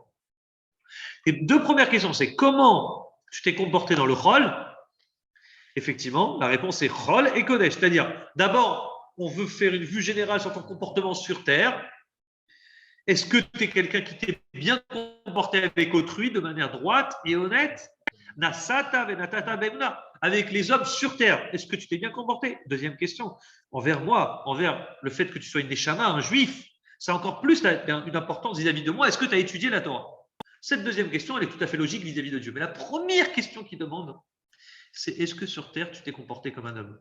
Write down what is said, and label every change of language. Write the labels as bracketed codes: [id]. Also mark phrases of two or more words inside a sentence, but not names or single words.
[fr] Les 2 premières questions, c'est comment tu t'es comporté dans le Chol? Effectivement, la réponse est Chol et Kodesh. C'est-à-dire, d'abord, on veut faire une vue générale sur ton comportement sur terre. Est-ce que tu es quelqu'un qui t'est bien comporté avec autrui de manière droite et honnête? [he] נשאת ונתת באמונה. [fr] Avec les hommes sur terre, est-ce que tu t'es bien comporté? Deuxième question, envers moi, envers le fait que tu sois une neshama, un juif, c'est encore plus une importance vis-à-vis de moi. Est-ce que tu as étudié la Torah? Cette deuxième question, elle est tout à fait logique vis-à-vis de Dieu. Mais la première question qu'il demande, c'est est-ce que sur terre, tu t'es comporté comme un homme?